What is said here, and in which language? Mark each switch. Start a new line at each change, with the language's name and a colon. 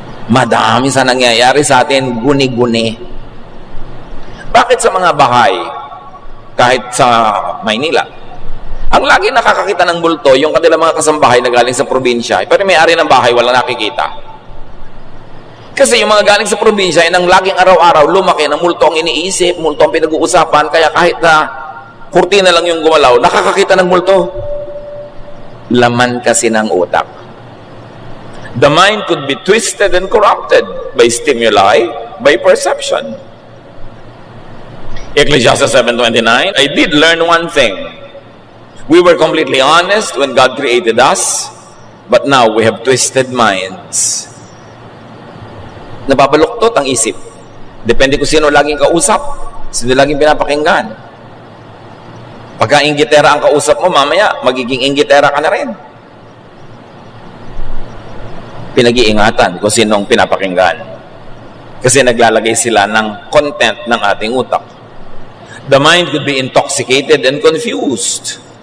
Filipino: Madami sa nangyayari sa atin, guni-guni. Bakit sa mga bahay, kahit sa Maynila, ang lagi nakakakita ng multo, yung kanilang mga kasambahay na galing sa probinsya, pero may-ari ng bahay, walang nakikita. Kasi yung mga galing sa probinsya, ang laging araw-araw, lumaki na multo ang iniisip, multo ang pinag-uusapan, kaya kahit na kurtina lang yung gumalaw, nakakakita ng multo. Laman kasi ng utak.
English: The mind could be twisted and corrupted by stimuli, by perception. Ecclesiastes 7:29, I did learn one thing. We were completely honest when God created us, but now we have twisted minds.
Filipino: Nababaluktot ang isip. Depende kung sino laging kausap, sino laging pinapakinggan. Pagka inggitera ang kausap mo, mamaya magiging inggitera ka na rin. Pinag-iingatan kung sinong pinapakinggan. Kasi naglalagay sila ng content ng ating utak.
English: The mind could be intoxicated and confused.